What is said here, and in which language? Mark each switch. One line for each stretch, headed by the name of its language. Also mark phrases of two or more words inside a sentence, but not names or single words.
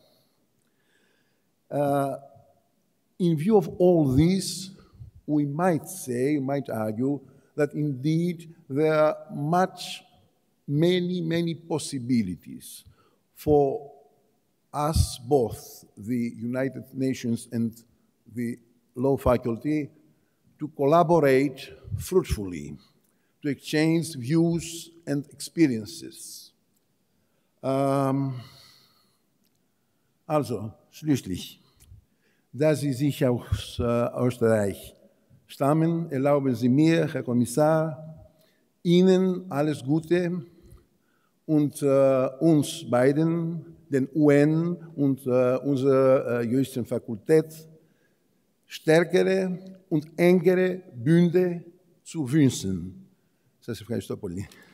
English: In view of all this, we might say, might argue, that indeed there are many possibilities for us both, the United Nations and the Law Faculty, to collaborate fruitfully, to exchange views and experiences.
German: Also, schließlich, da Sie sich aus Österreich stammen, erlauben Sie mir, Herr Kommissar, Ihnen alles Gute und uns beiden, den UN und unserer juristischen Fakultät, stärkere und engere Bünde zu wünschen.
Greek: Σας ευχαριστώ πολύ.